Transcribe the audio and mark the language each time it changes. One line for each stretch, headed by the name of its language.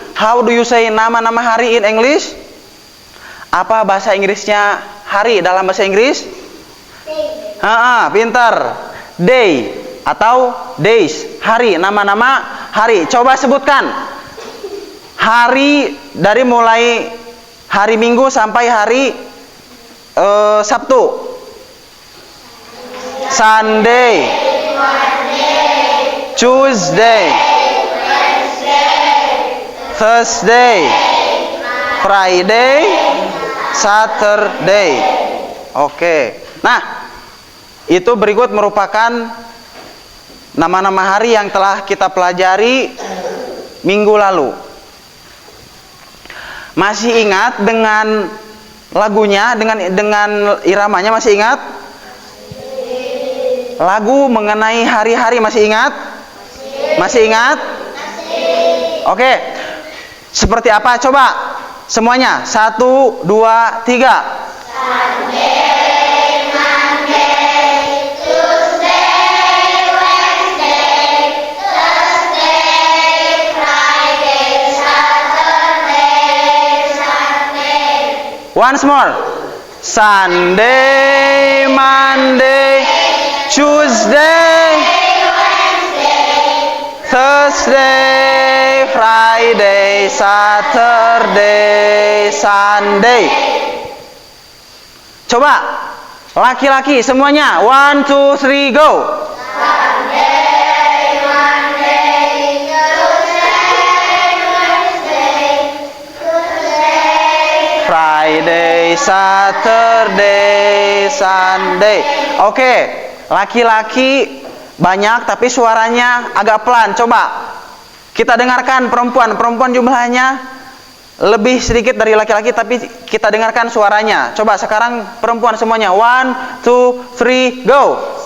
English: How do you say
Indonesian: nama-nama hari
English: in English?
Indonesian: Apa bahasa Inggrisnya hari dalam bahasa Inggris? Pintar. Day atau days, hari, nama-nama hari. Coba sebutkan hari dari mulai hari Minggu sampai hari Sabtu.
English: Sunday, Tuesday, Thursday, Friday, Saturday.
Indonesian: Oke. Nah, itu berikut merupakan nama-nama hari yang telah kita pelajari minggu lalu. Masih ingat dengan lagunya, dengan iramanya, masih ingat? Lagu mengenai hari-hari masih ingat? Masih ingat? Oke. Seperti apa? Coba semuanya. 1, 2, 3.
English: Once more. Sunday, Monday, Tuesday, Thursday, Friday, Saturday, Sunday.
Indonesian: Coba laki-laki semuanya.
English: 1, 2, 3, go. Friday, Saturday, Sunday.
Indonesian: Oke, laki-laki banyak tapi suaranya agak pelan. Coba kita dengarkan perempuan. Perempuan jumlahnya lebih sedikit dari laki-laki tapi kita dengarkan suaranya. Coba sekarang perempuan semuanya.
English: 1, 2, 3, go.